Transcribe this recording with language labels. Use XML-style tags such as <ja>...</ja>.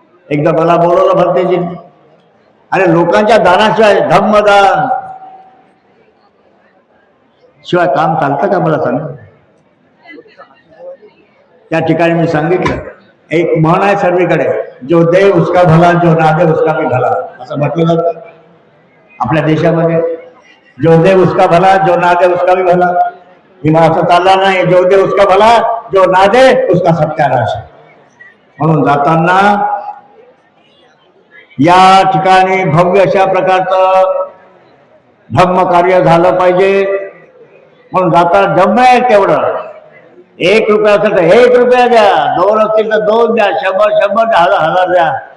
<mr>एकदा मला बोलवलं भंतेजींनी, अरे लोकांच्या दानाशिवाय, धम्मदान शिवाय काम चालतं का मला सांग. त्या ठिकाणी मी सांगितलं, एक म्हण आहे सर्वीकडे,</mr> <hi>जो दे उसका भला, जो ना दे उसका भी भला,</hi> <mr>असं म्हटलं जातं आपल्या देशामध्ये.</mr> <hi>जो दे उसका भला, जो ना दे उसका भी भला.</hi> <mr>हिमा असं चालला नाही,</mr> <hi>जो दे उसका भला, जो ना दे उसका सत्यानाश.</hi> <mr>म्हणून जाताना या ठिकाणी भव्य अशा प्रकारचं धम्म कार्य झालं पाहिजे. म्हणून जाताना धम्म आहे तेवढं, 1 रुपया असेल तर 1 रुपया द्या, 2 असतील तर 2 द्या, 100 द्या, 1000 द्या.</mr>